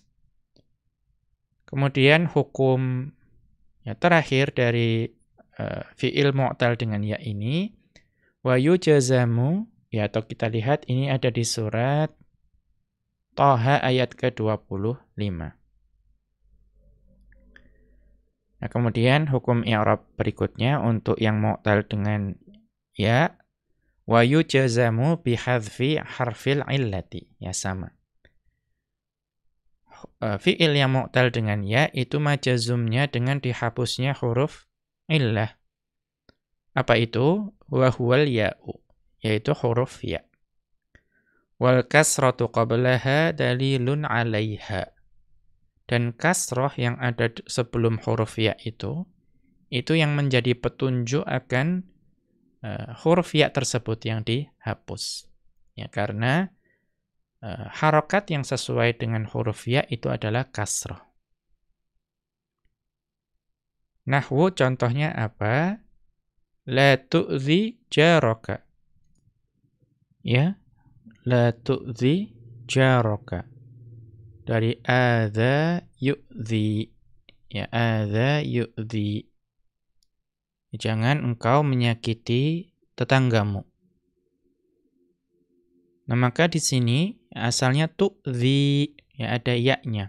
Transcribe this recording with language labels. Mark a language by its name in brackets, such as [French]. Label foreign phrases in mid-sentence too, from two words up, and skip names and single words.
[Indonesian] Kemudian hukum terakhir dari fi'il mu'tal dengan ya ini, [Arabic] ويجزم, [Indonesian] ya, atau kita lihat ini ada di surat Thaha ayat ke-25. Nah, kemudian hukum i'rab berikutnya untuk yang mu'tal dengan ya, [Arabic] ويجزم بحذف حرف العلة, [Indonesian] ya, sama. Fi'il yang mu'tal dengan ya itu majazumnya dengan dihapusnya huruf illah. Apa itu? [Arabic] وهو الياء, [Indonesian] yaitu huruf ya. [Arabic] والكسرة قبلها دليل عليها. [Indonesian] Dan kasrah yang ada sebelum huruf ya itu yang menjadi petunjuk akan huruf ya tersebut yang dihapus. Ya, karena harokat yang sesuai dengan huruf ya itu adalah kasrah. Nahwu contohnya apa? [Arabic] لا تؤذ جارك. Ya, لا تؤذ جارك. [Indonesian] Dari [Arabic] آذى يؤذي. Ya, آذى يؤذي. [Indonesian] Jangan engkau menyakiti tetanggamu. Nah, maka di sini asalnya tu'zi, ya, ada ya-nya.